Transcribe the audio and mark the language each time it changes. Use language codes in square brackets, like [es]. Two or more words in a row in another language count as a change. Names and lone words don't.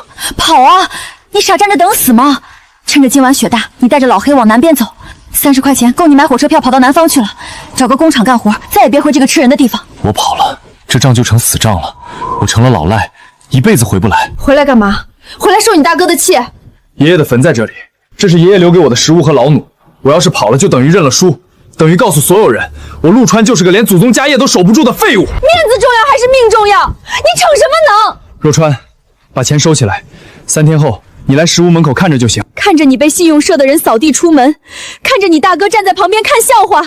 [zh] 跑啊！你傻站着等死嗎？趁着今晚雪大，你帶着老黑往南邊走， 30塊錢夠你買火車票跑到南方去了，找個工廠幹活，再也別回這個吃人的地方。我跑了，這賬就成死賬了，我成了老賴，一輩子回不來。回來幹嘛？回來受你大哥的氣。爺爺的墳在這裡，這是爺爺留給我的食物和老弩。我要是跑了，就等於認了輸，等於告訴所有人，我陸川就是個連祖宗家業都守不住的廢物。面子重要還是命重要？你逞什麼能？若川，把錢收起來，3天後你來食物門口看着就行。看着你被信用社的人掃地出门，看着你大哥站在旁邊看笑話，